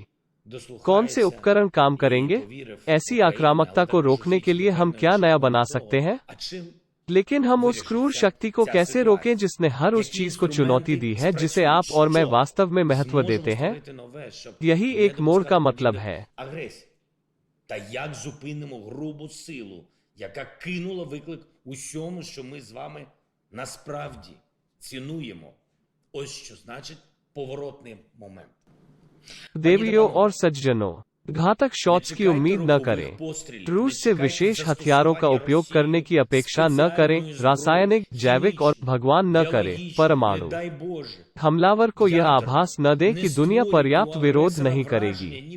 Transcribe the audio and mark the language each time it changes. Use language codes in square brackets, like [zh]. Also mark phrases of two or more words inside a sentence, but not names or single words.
[hi] कौन से उपकरण काम करेंगे? ऐसी आक्रामकता को रोकने के लिए हम क्या नया बना सकते हैं? लेकिन हम उस क्रूर शक्ति को कैसे रोकें जिसने हर उस चीज को चुनौती दी है जिसे आप और मैं वास्तव में महत्व देते हैं? यही एक मोड़ का मतलब है। [uk] Та як зупинимо грубу силу, яка кинула виклик усьому, що ми з вами насправді цінуємо. Ось що значить поворотний момент. [hi] देवियों और सज्जनों, घातक शॉट्स की उम्मीद न करें। रूस से विशेष हथियारों का उपयोग करने की अपेक्षा न करें। रासायनिक, जैविक और भगवान न करें परमाणु हमलावर को यह आभास न दे कि दुनिया पर्याप्त विरोध नहीं करेगी।